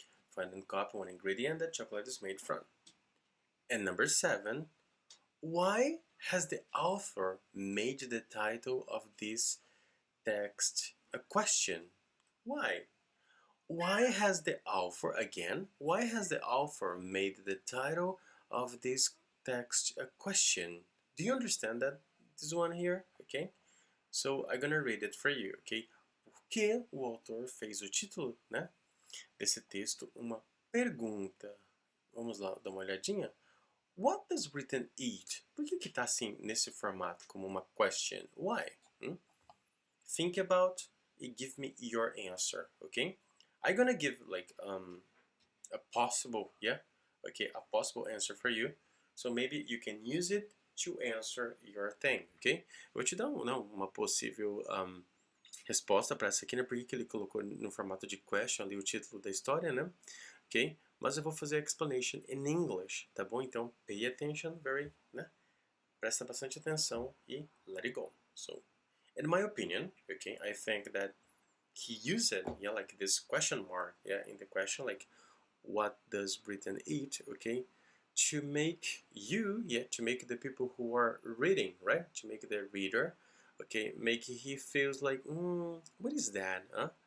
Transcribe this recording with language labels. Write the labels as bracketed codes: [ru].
[en] Find and copy one ingredient that chocolate is made from. And number 7, why has the author made the title of this text a question? Why? Why has the author, again, why has the author made the title of this text a question? Do you understand that? This one here, okay? So I'm gonna read it for you, okay? [pt] Por que o autor fez o título, né, desse texto uma pergunta? Vamos lá dar uma olhadinha? [en] What does Britain eat? [pt] Por que tá assim, nesse formato, como uma question? [en] Why? Think about it, give me your answer, okay? I'm gonna give like a possible, yeah, okay, a possible answer for you. So maybe you can use it to answer your thing, ok? [pt] Eu vou te dar uma possível resposta para essa aqui, né? Porque ele colocou no formato de question ali o título da história, né? Ok? Mas eu vou fazer a [en] explanation in English, [pt] tá bom? Então, [en] pay attention, [pt] né? Presta bastante atenção e [en] let it go. So, in my opinion, okay, I think that he used it, yeah, like this question mark, yeah, in the question, like, what does Britain eat, okay, to make you, yeah, to make the people who are reading, right, to make the reader, okay, make he feels like, what is that, huh?